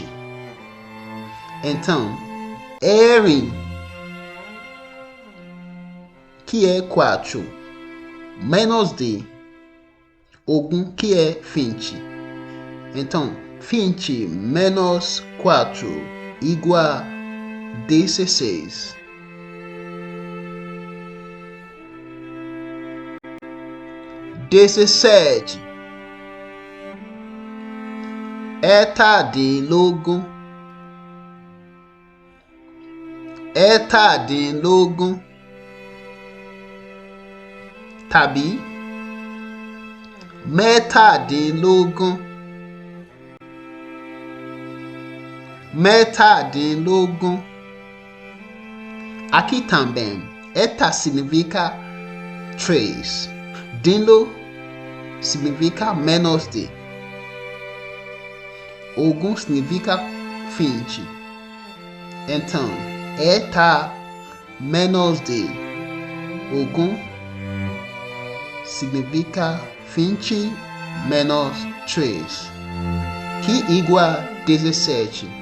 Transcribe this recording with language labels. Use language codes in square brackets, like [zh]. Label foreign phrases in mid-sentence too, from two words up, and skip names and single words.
[pt] Então, ẹ̀rin, que é 4, menos de ogún, que é 20. Então, 20 menos 4 igual 16. Dezessete, [yo] ẹ̀tàdínlógún, ẹ̀tàdínlógún, tàbí mẹ́tàdínlógún, mẹ́tàdínlógún. [pt] Aqui também, eta significa 3. Dínló significa menos de. Ogún significa 20. Então, eta menos de ogún significa 20 menos 3, que igual 17.